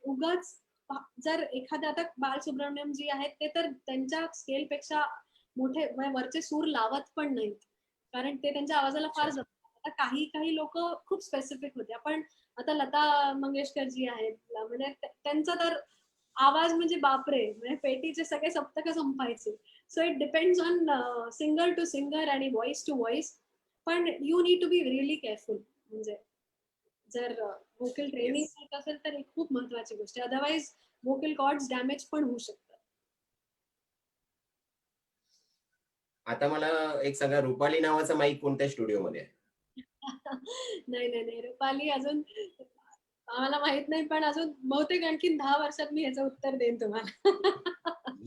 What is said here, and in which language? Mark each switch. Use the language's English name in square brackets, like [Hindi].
[Marathi] उगाच जर एखाद्या, आता बालसुब्रमण्यम जी आहेत ते तर त्यांच्या स्केलपेक्षा मोठे वरचे सूर लावत पण नाहीत, कारण ते त्यांच्या आवाजाला फार जमतात. आता काही लोक खूप स्पेसिफिक होते. पण आता लता मंगेशकर जी आहेत, म्हणजे त्यांचं तर आवाज म्हणजे बापरे, म्हणजे पेटीचे सगळे सप्तक संपायचे. [English] So it depends on singer to singer आणि voice to voice. पण you need to be really careful. [Marathi] म्हणजे जर व्होकल ट्रेनिंग [English] Yes. [Marathi] करत असेल तर एक खूप महत्वाची गोष्ट आहे. अदरवाईज व्होकल कॉर्ड्स डॅमेज पण होऊ शकतात. आता मला एक सांगा, रुपाली नावाचा माईक कोणत्या स्टुडिओमध्ये आहे? नाही रुपाली अजून आम्हाला माहित नाही, पण अजून बहुतेक आणखीन 10 वर्षात मी ह्याचं उत्तर देईन तुम्हाला.